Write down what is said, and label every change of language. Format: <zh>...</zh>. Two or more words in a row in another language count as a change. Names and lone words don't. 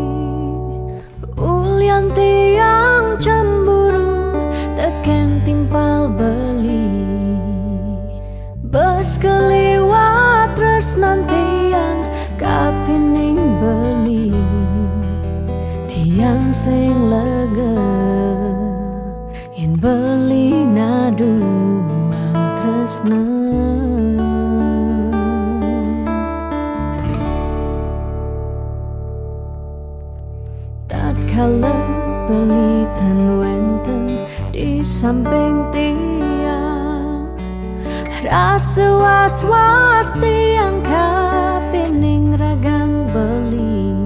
<ban>ulian tiang cemburu teken timpal beli bes keliwat</ban> <id>terus nanti yang</id> <ban>kapining beli tiang sing lega yen beli naduang tresna tatkala pelitan wenten di samping tiang rasa was-was tiang kapining ragang beli</ban>